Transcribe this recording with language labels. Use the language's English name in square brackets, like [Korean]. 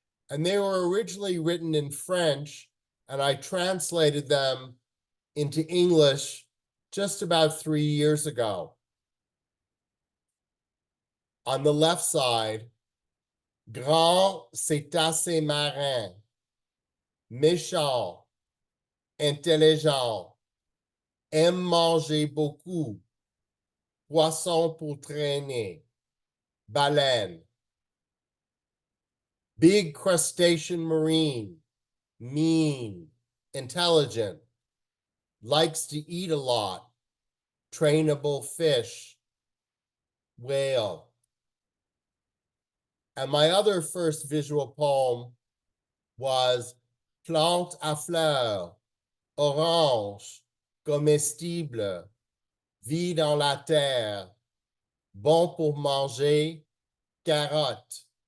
[English] And they were originally written in French, and I translated them into English just about 3 years ago. On the left side, [French] grand, c'est assez marin, méchant, intelligent, aime manger beaucoup, poisson pour traîner, baleine. [English] Big crustacean marine, mean, intelligent, likes to eat a lot, trainable fish, whale. And my other first visual poem was [French] Plante à fleurs, orange, comestible, vit dans la terre, bon pour manger, carotte.